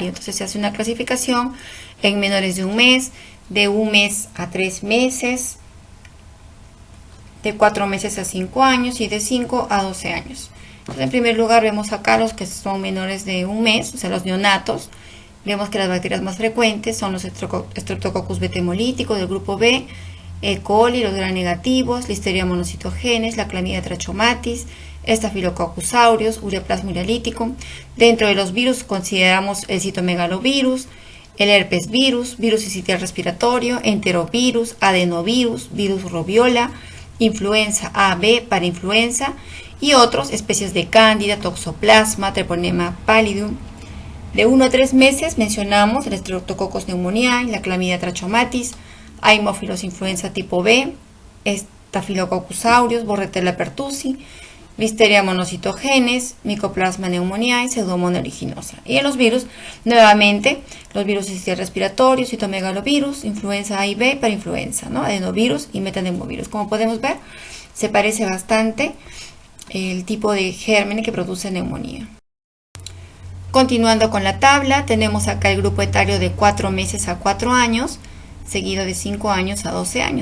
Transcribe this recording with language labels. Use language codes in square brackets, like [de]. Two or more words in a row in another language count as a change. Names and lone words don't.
[es] Entonces se hace una clasificación en menores de 1 mes, de 1 mes a 3 meses, de 4 meses a 5 años y de 5 a 12 años. Entonces, en primer lugar vemos acá los que son menores de 1 mes, o sea los neonatos. Vemos que las bacterias más frecuentes son los Streptococcus beta-hemolítico del grupo B, E. coli, los gram negativos, Listeria monocytogenes, la Chlamydia trachomatis, Staphylococcus aureus, Ureaplasma ureolítico. Dentro de los virus consideramos el citomegalovirus, el herpes virus, virus sincitial respiratorio, enterovirus, adenovirus, virus robiola, influenza A, B, parainfluenza y otros, especies de cándida, toxoplasma, treponema pallidum. De 1 a 3 meses mencionamos el Streptococcus pneumoniae, la Chlamydia trachomatis, Haemophilus influenza tipo B, Staphylococcus aureus, Bordetella pertussi, Listeria monocytogenes, Mycoplasma pneumoniae, Pseudomonas aeruginosa. Y en los virus, nuevamente, los virus sincitial respiratorio, citomegalovirus, influenza A y B, parainfluenza, ¿no? Adenovirus y metapneumovirus. Como podemos ver, se parece bastante el tipo de germen que produce neumonía. Continuando con la tabla, tenemos acá el grupo etario de 4 meses a 4 años, seguido de 5 años a 12 años.